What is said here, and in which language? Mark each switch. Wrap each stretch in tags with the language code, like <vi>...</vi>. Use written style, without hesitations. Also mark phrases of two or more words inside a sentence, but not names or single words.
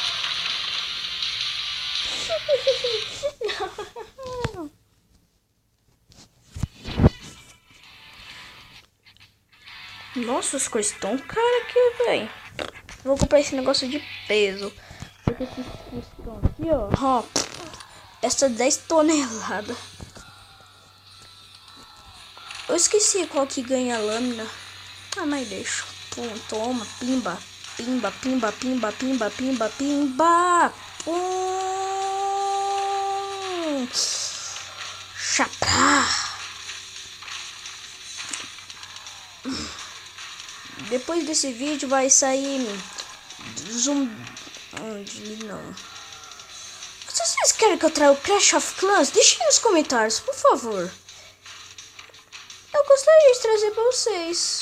<pt>Nossa, as coisas tão caras aqui, velho. Vou comprar esse negócio de peso. Porque esses estão aqui, ó. Essa 10 toneladas. Eu esqueci qual que ganha a lâmina. Ah, mas deixa. Toma, pimba. Pimba, pimba, pimba, pimba, pimba, pimba. Chaprá. Depois desse vídeo vai sair não. Se vocês querem que eu traga o Clash of Clans, deixem nos comentários, por favor. Eu gostaria de trazer pra vocês.</pt>